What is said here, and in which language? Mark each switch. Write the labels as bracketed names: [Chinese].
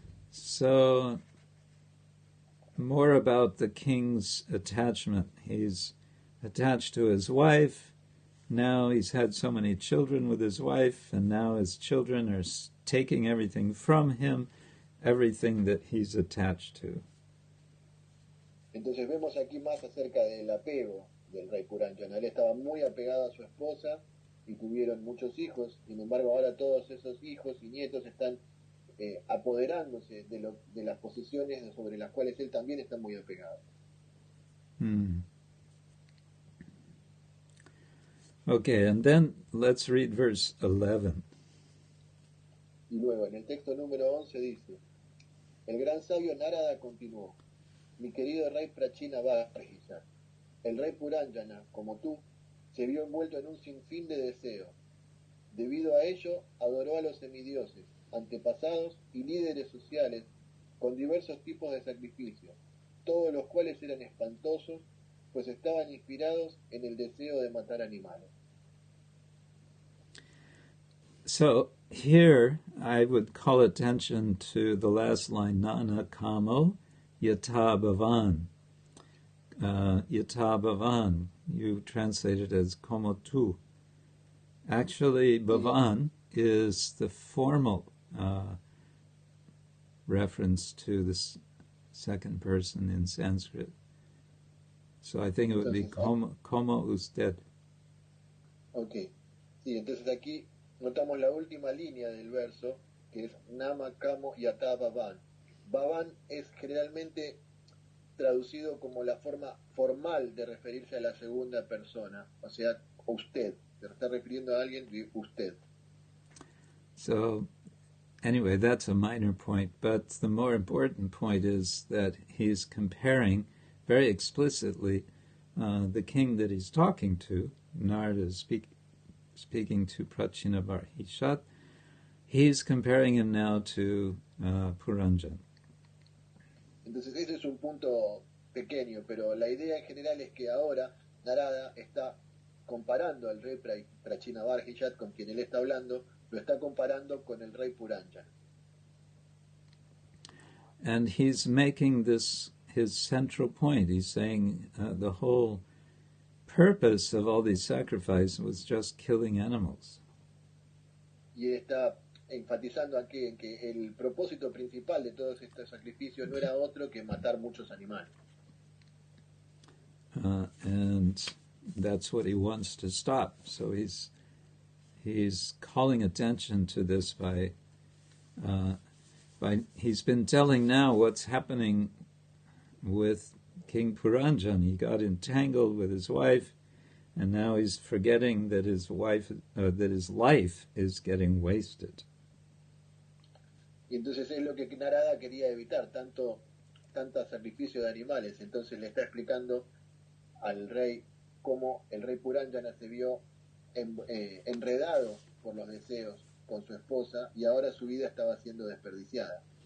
[English] So, more about the king's attachment. He's attached to his wife. Now he's had so many children with his wife, and now his children are taking everything from him, everything that he's attached to. [Spanish] Entonces vemos aquí más acerca del apego del rey Purandjana. Él estaba muy apegado a su esposa y tuvieron muchos hijos. Sin embargo, ahora todos esos hijos y nietos están apoderándose de las posesiones sobre las cuales él también está muy apegado. [English] Okay, and then let's read verse 11. [Spanish] Y luego, en el texto número 11 dice: El gran sabio Narada continuó: Mi querido rey Prachina Bhargisa, el rey Purandjana, como tú, se vio envuelto en un sinfín de deseos. Debido a ello, adoró a los semidioses, antepasados y líderes sociales con diversos tipos de sacrificios, todos los cuales eran espantosos, pues estaban inspirados en el deseo de matar animales. [English] So here I would call attention to the last line, Nana Kamo Yata Bhavan. Yata Bhavan, you translate it as [Spanish] como tu. [English] Actually, Bhavan is the formal reference to the second person in Sanskrit. So I think it would be [Spanish] como usted. [English] Ok. [Spanish] Sí, entonces aquí notamos la última línea del verso, que es Nama Kamo Yata Bhavan. Bhavan es generalmente traducido como la forma formal de referirse a la segunda persona, o sea, usted. Se está refiriendo a alguien de usted. [English] So, anyway, that's a minor point, but the more important point is that he's comparing very explicitly the king that he's talking to. Narada is speaking to Prachina Bharhishat. He's comparing him now to Purandjana. [Spanish] Entonces ese es un punto pequeño, pero la idea en general es que ahora Narada está comparando al rey Prachina Bharhishat, con quien él está hablando, lo está comparando con el rey Purandjana. [English] And he's making this his central point. He's saying the whole purpose of all these sacrifices was just killing animals. [Spanish] Y él está enfatizando aquí en que el propósito principal de todos estos sacrificios no era otro que matar muchos animales. [English] And that's what he wants to stop. So he's calling attention to this by he's been telling now what's happening with King Puranjan. He got entangled with his wife, and now he's forgetting that his life is getting wasted. [Spanish] Y entonces es lo que Narada quería evitar, tanto sacrificio de animales. Entonces le está explicando al rey cómo el rey Puranjana se vio enredado por los deseos con su esposa y ahora su vida estaba siendo desperdiciada.